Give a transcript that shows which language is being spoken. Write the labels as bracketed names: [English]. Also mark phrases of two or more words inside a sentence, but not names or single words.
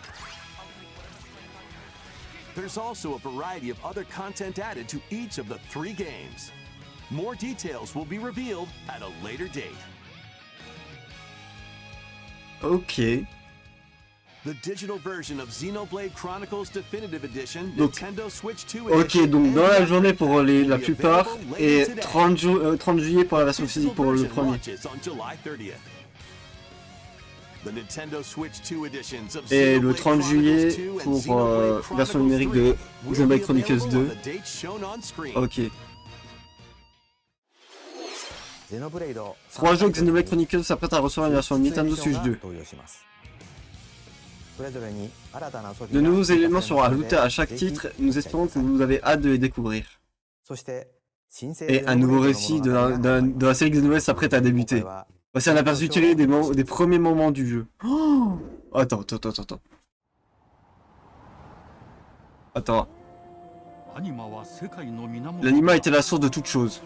[English] There's also a variety of other content added to each of the 3 games. More details will be revealed at a later date. Ok. The digital version of Xenoblade Chronicles Definitive Edition, [French] Donc, Nintendo Switch 2 Ok, [English] Edition, [French] donc dans [English] and [French] la journée pour [English] will [French] la [English] be [French] plupart [English] available [French] et [English] later today. [French] 30 juillet pour la version physique pour le [English] Physical [French] premier. [English] version launches on July 30th. The Nintendo Switch 2 editions of [French] Et le [English] Xenoblade [French] 30 juillet [English] Chronicles 2 and [French] pour [English] Xenoblade [French] version [English] Chronicles [French] numérique [English] 3 [French] de [English] will [French] Xenoblade [English] be [French] Chronicles [English] available [French] 2. [English] on the dates shown on screen. [French] Ok. [Japanese] ゼノブレイド [French] 3 jeux Xenoblade Chronicles s'apprêtent à recevoir une version Nintendo Switch 2. [Japanese] 登場します。それぞれに新たな遊び [French] De [Japanese] が [French] nouveaux éléments [Japanese] 追加され [French] seront [Japanese] るので [French] ajoutés à chaque [Japanese] ぜひ [French] titre, nous espérons que vous avez hâte de les découvrir. [Japanese] そして新生 [French] Et un nouveau récit de la série Xenoblade s'apprête à débuter. Voici un aperçu tiré des premiers moments du jeu. Oh attends. Attends. L'anima était la source de toute chose.